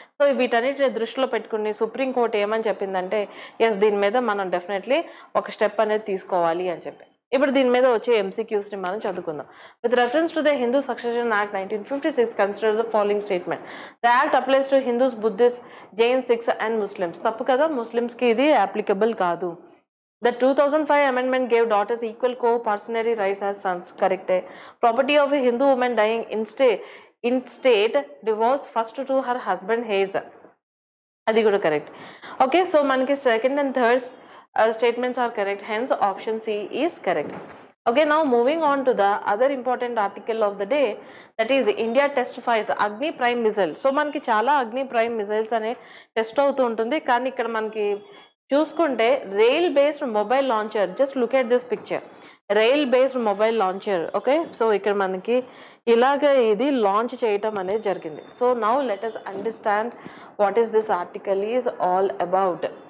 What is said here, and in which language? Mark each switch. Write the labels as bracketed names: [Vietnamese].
[Telugu] So వీటన్నిటిని దృష్టిలో పెట్టుకుని సుప్రీంకోర్టు ఏమని చెప్పిందంటే ఎస్ దీని మీద మనం డెఫినెట్లీ ఒక స్టెప్ అనేది తీసుకోవాలి అని చెప్పి. ఇప్పుడు దీని మీద వచ్చే ఎంసీక్యూస్ని మనం చదువుకుందాం. [English] With reference to the Hindu succession act 1956 consider the following statement. The act applies to Hindus, Buddhist, Jain, Sikhs and Muslims. [Telugu] తప్పు కదా, ముస్లిమ్స్కి ఇది అప్లికబుల్ కాదు. [English] The 2005 amendment gave daughters equal co-parental rights as sons. Correct. Property of a Hindu woman dying in state divorce first to her husband heirs. [Telugu] Adi kuda [English] correct. Okay, so manaki second and third statements are correct. Hence option C is correct. Okay, now moving on to the other important article of the day, that is India testifies Agni Prime missile. [Telugu] So manaki chala Agni Prime missiles ane test avutu untundi, కానీ ఇక్కడ మనకి చూసుకుంటే rail based mobile launcher, [English] just look at this picture, [Telugu] rail based mobile launcher. Okay, so ఇక్కడ మనకి ఇలాగ ఇది launch చేయటం అనేది జరిగింది. [English] So now let us understand what is this article is all about.